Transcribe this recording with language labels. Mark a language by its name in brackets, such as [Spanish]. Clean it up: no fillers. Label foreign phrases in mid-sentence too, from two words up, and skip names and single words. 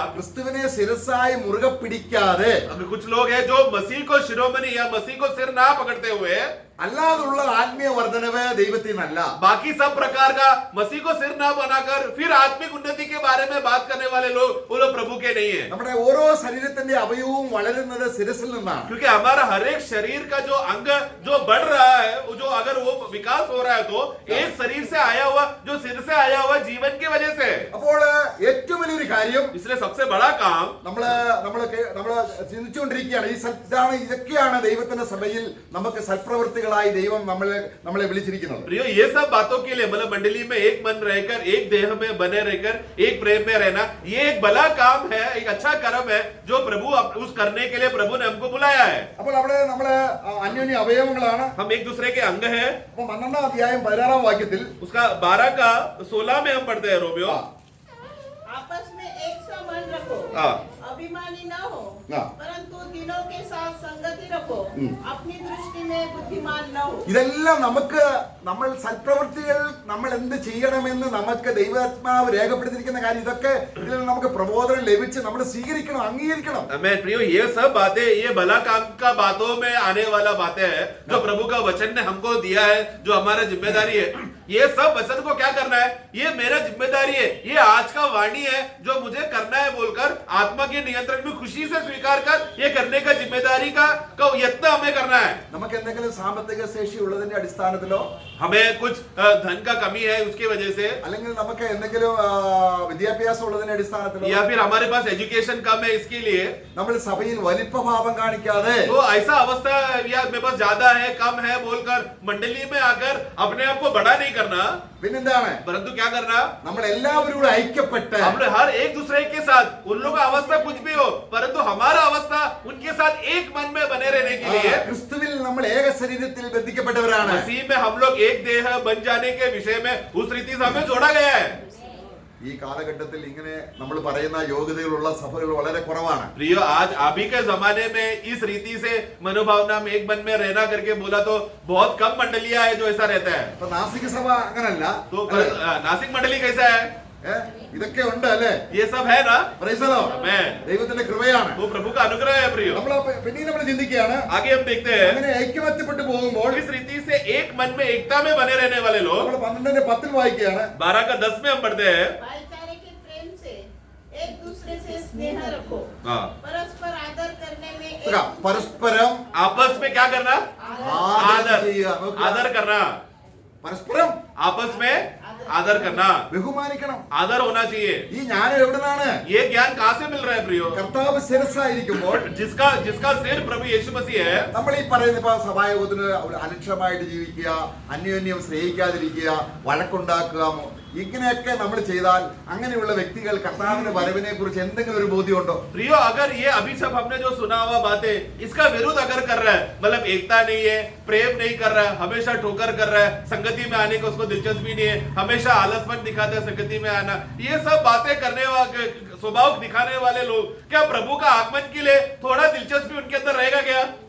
[Malayalam] ക്രിസ്തുവിനെ ശിരസ്സായി മുറുകെ പിടിക്കാതെ [Hindi] अगर कुछ लोग हैं जो मसीह को शिरोमणि या मसीह को सिर ना पकड़ते हुए [Malayalam] അല്ലാതുള്ള ആത്മീയ വർധനവ് ദൈവത്തിൽ നിന്നല്ല. [Hindi] बाकी सब प्रकार का मसीह को सिर ना बनाकर फिर आत्मिक उन्नति के बारे में बात करने वाले लोग वो लोग प्रभु के नहीं है. [Malayalam] നമ്മുടെ ഓരോ ശരീരത്തിന്റെ അവയവവും വളരുന്നത് ശിരസിൽ നിന്നാണ്. [Hindi] क्योंकि हमारा हर एक शरीर का जो अंग जो बढ़ रहा है, वो जो अगर वो विकास हो रहा है तो एक शरीर से आया हुआ, जो सिर से आया हुआ जीवन की वजह से. [Malayalam] അപ്പോൾ ഏറ്റവും വലിയൊരു കാര്യം [Hindi] इसलिए सबसे बड़ा काम [Malayalam] നമ്മള് ചിന്തിച്ചുകൊണ്ടിരിക്കുകയാണ്. ഇതൊക്കെയാണ് ദൈവത്തിന്റെ സഭയിൽ നമുക്ക് സൽപ്രവൃത്തികളായി ദൈവം നമ്മളെ വിളിച്ചിരിക്കുന്നത്. [Hindi] प्रियो, ये सब बातों के लिए मतलब मंडली में एक मन रहकर, एक देह में बने रहकर, एक प्रेम में रहना, ये एक भला काम है, एक अच्छा कर्म है जो प्रभु उस करने के लिए प्रभु ने हमको बुलाया है. [Malayalam] അപ്പോൾ അവിടെ നമ്മള് അന്യോന്യ അവയവങ്ങളാണ്. [Hindi] हम एक दूसरे के अंग है. [Malayalam] അപ്പൊ 12 അധ്യായം 16 വാക്യത്തിൽ [Hindi] उसका 12 का 16 में हम पढ़ते हैं रोमियो. आपस में एक सा मन रखो, हाँ. अभिमानी न हो, हाँ. परंतु दिनों के साथ संगति रखो, अपनी दृष्टि में बुद्धिमान न हो. [Malayalam] ഇതെല്ലാം നമ്മൾ സൽപ്രവൃത്തികൾ നമ്മൾ എന്ത് ചെയ്യണമെന്ന് നമുക്ക് ദൈവാത്മാവ് രേഖപ്പെടുത്തിയിരിക്കുന്ന കാര്യം. ഇതൊക്കെ ഇതിൽ നമുക്ക് പ്രബോധനം ലഭിച്ച് നമ്മൾ സ്വീകരിക്കണം, അംഗീകരിക്കണം. [Hindi] मैं प्रियो, ये सब बातें, ये भला काम का बातों में आने वाला बातें है जो प्रभु का वचन ने हमको दिया है, जो हमारा जिम्मेदारी है. ये सब वचन को क्या करना है, ये मेरा जिम्मेदारी है, ये आज का वाणी है जो मुझे करना है बोलकर आत्मा के नियंत्रण में खुशी से स्वीकार कर ये करने का जिम्मेदारी का यत्न हमें करना है. [Malayalam] നമുക്ക് എന്തെങ്കിലും സാമ്പത്തിക ശേഷി ഉള്ളതിന്റെ അടിസ്ഥാനത്തിലോ [Hindi] हमें कुछ धन का कमी है उसकी वजह से, [Malayalam] അല്ലെങ്കിൽ നമുക്ക് എന്തെങ്കിലും വിദ്യാഭ്യാസം ഉള്ളതിന്റെ അടിസ്ഥാനത്തിലോ, [Hindi] या फिर हमारे पास एजुकेशन कम है इसके लिए [Malayalam] നമ്മൾ സഭയിൽ വലിപ്പഭാവം കാണിക്കാതെ [Hindi] तो ऐसा अवस्था या मेरे पास ज्यादा है कम है बोलकर मंडली में आकर अपने आप को बड़ा नहीं करना, [Malayalam] പിന്നെന്താണ് [Hindi] परंतु क्या करना, [Malayalam] നമ്മൾ എല്ലാവരും കൂടെ ഐക്യപ്പെട്ട് [Hindi] हमने हर एक दूसरे के साथ, उन लोगों का अवस्था कुछ भी हो परंतु हमारा अवस्था उनके साथ एक मन में बने रहने के लिए, [Malayalam] ക്രിസ്തുവിൽ നമ്മൾ ഏക ശരീരത്തിൽ ബന്ധിക്കപ്പെട്ടവരാണ്. [Hindi] मसीह में हम लोग एक देह बन जाने के विषय में उस रीति से हमें जोड़ा गया है. [Malayalam] ഈ കാലഘട്ടത്തിൽ ഇങ്ങനെ നമ്മൾ പറയുന്ന യോഗ്യതകളുള്ള സഭകൾ വളരെ കുറവാണ്. [Hindi] प्रियो, आज अभी के जमाने में इस रीति से मनोभावना में एक मन में रहना करके बोला तो बहुत कम मंडलियां है जो ऐसा रहता है. [Malayalam] ഇപ്പൊ നാസിക സഭ അങ്ങനല്ല. [Hindi] तो नासिक मंडली कैसा है, [Malayalam] ഇതൊക്കെ ഉണ്ട് അല്ലേ? [Hindi] ये सब है ना. [English] Praise the Lord. [Hindi] आमेन. [Malayalam] ദൈവത്തിന്റെ കൃപയാണ്. [Hindi] वो प्रभु का अनुग्रह है प्रियो. [Malayalam] പിന്നീട് നമ്മൾ ചിന്തിക്കുകയാണ്, [Hindi] आगे हम देखते हैं [Malayalam] അങ്ങനെ ഐക്യമത്യപ്പെട്ട് പോകുമ്പോൾ [Hindi] इस रीति से एक मन में एकता में बने रहने वाले लोग. [Malayalam] നമ്മൾ 12:10 വായിക്കുകയാണ്. [Hindi] 12 का 10 में हम पढ़ते हैं. भाईचारे के प्रेम से एक दूसरे से स्नेह रखो, हाँ. परस्पर आदर करने में [Malayalam] പരസ്പരം [Hindi] आपस में क्या करना, [Malayalam] ആദരം ചെയ്യുക. [Hindi] आदर करना, [Malayalam] പരസ്പരം [Hindi] आपस में आदर करना, [Malayalam] ബഹുമാനിക്കണം. [Hindi] आदर होना चाहिए. [Malayalam] ഈ ജ്ഞാനം എവിടുന്നാണ്? [Hindi] ये ज्ञान कहाँ से मिल रहा है प्रियो? [Malayalam] കർത്താവ് ശിരസായിരിക്കുമ്പോൾ [Hindi] जिसका सिर प्रभु यीशु मसीह है. [Malayalam] നമ്മൾ ഈ പറയുന്ന ഇപ്പൊ സഭായോഗത്തിന് അലക്ഷ്യമായിട്ട് ജീവിക്കുക, അന്യോന്യം സ്നേഹിക്കാതിരിക്കുക, വഴക്കുണ്ടാക്കുക, ഇങ്ങനെയൊക്കെ നമ്മൾ ചെയ്താൽ അങ്ങനെയുള്ള വ്യക്തികൾ കർത്താവിന്റെ വരവിനെ കുറിച്ച് എന്തെങ്കിലും ഒരു ബോധ്യമുണ്ടോ? [Hindi] प्रियो, अगर ये अभी सब हमने जो सुना हुआ बातें इसका विरोध अगर कर रहा है, मतलब एकता नहीं है, प्रेम नहीं कर रहा है, हमेशा ठोकर कर रहा है, संगति में आने को उसको दिलचस्पी नहीं है, हमेशा आलसपन दिखाता है संगति में आना, ये सब बातें करने वाले स्वभाव दिखाने वाले लोग क्या प्रभु का आगमन के लिए थोड़ा दिलचस्पी उनके अंदर रहेगा क्या?